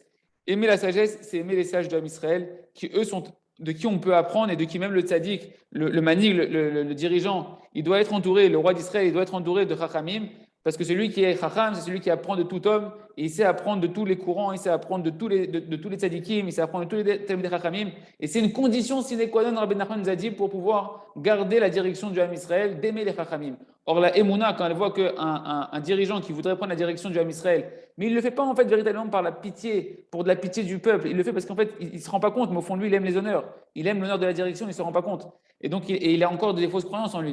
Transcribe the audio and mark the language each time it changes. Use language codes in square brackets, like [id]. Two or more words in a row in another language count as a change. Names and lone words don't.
[fr] Aimer la sagesse, c'est aimer les sages du [he] Ham Israël, [fr] qui eux sont de qui on peut apprendre et de qui même le tzaddik, le manig, le dirigeant, il doit être entouré, le roi d'Israël, il doit être entouré de chachamim, parce que celui qui est chacham, c'est celui qui apprend de tout homme, et il sait apprendre de tous les courants, il sait apprendre de tous les tzaddikim, il sait apprendre de tous les thèmes des chachamim, et c'est une condition [la] sine qua non, [fr] Rabbi Nachman nous a dit, pour pouvoir garder la direction du [he] Ham Israël, [fr] d'aimer les chachamim. Or, la Emouna, quand elle voit qu'un un dirigeant qui voudrait prendre la direction du [he] Ham Israël, [fr] mais il ne le fait pas en fait véritablement par la pitié, pour de la pitié du peuple, il le fait parce qu'en fait, il ne se rend pas compte, mais au fond de lui, il aime les honneurs. Il aime l'honneur de la direction, il ne se rend pas compte. Et donc, il a encore des fausses croyances en lui.